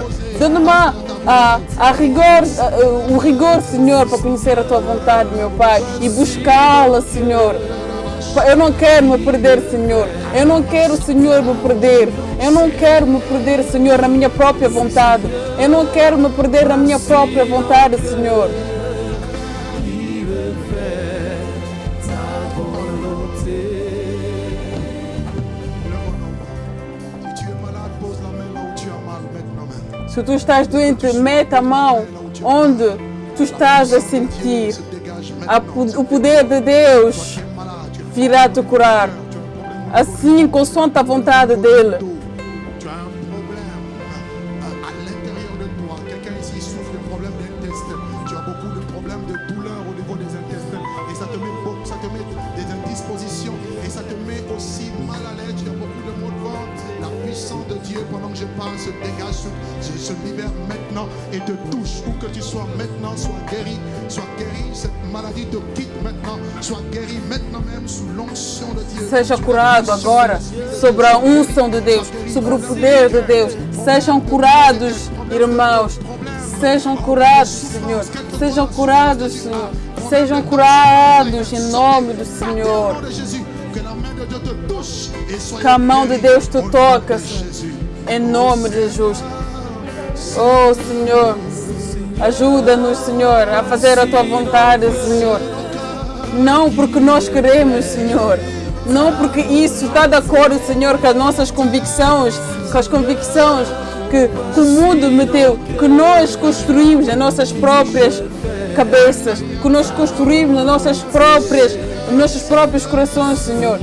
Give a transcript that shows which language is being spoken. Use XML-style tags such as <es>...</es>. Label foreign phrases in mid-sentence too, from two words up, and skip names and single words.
<pt>Dá-me o rigor, Senhor, para conhecer a tua vontade, meu Pai, e buscá-la, Senhor. Eu não quero me perder, Senhor. Eu não quero, Senhor, me perder. Eu não quero me perder, Senhor, na minha própria vontade. Eu não quero me perder na minha própria vontade, Senhor.</pt> <fr>Si tu es malade, pose la main là où tu as mal maintenant.</fr> <pt>Se tu estás doente, mete a mão onde tu estás a sentir.</pt> <fr>Se dégage maintenant.</fr> <pt>O poder de Deus</pt> <fr>Tu es malade,</fr> <pt>virá te curar. Assim, consoante a vontade dele.</pt> <fr>tu as un problème à l'intérieur de toi. Quelqu'un ici souffre de problèmes d'intestin. Tu as beaucoup de problèmes de douleur au niveau des intestins. Et ça te met des indispositions. Et ça te met aussi mal à l'aise. Tu as beaucoup de maux de ventre. La puissance de Dieu, pendant que je parle, se dégage, se libère maintenant et te touche. Où que tu sois maintenant, sois guéri. Sois guéri. Cette maladie te quitte maintenant. Sois guéri maintenant même sous l'onction de Dieu.</fr> <pt>Seja curado agora sobre a unção de Deus, sobre o poder de Deus. Sejam curados, irmãos. Sejam curados, Senhor. Sejam curados, Senhor. Sejam curados em nome do Senhor.</pt> <fr>Au nom de Jésus, que la main de Dieu te touche et sois</fr> <pt>Que a mão de Deus te</pt> <fr>au nom</fr> <pt>toque,</pt> <fr>de Jésus.</fr> <pt>em nome de Jesus. Oh, Senhor, ajuda-nos, Senhor, a fazer a tua vontade, Senhor. Não porque nós queremos, Senhor. Não porque isso está de acordo, Senhor, com as nossas convicções, com as convicções que o mundo meteu, que nós construímos nas nossas próprias cabeças, que nós construímos nas nossos próprios corações, Senhor.</pt>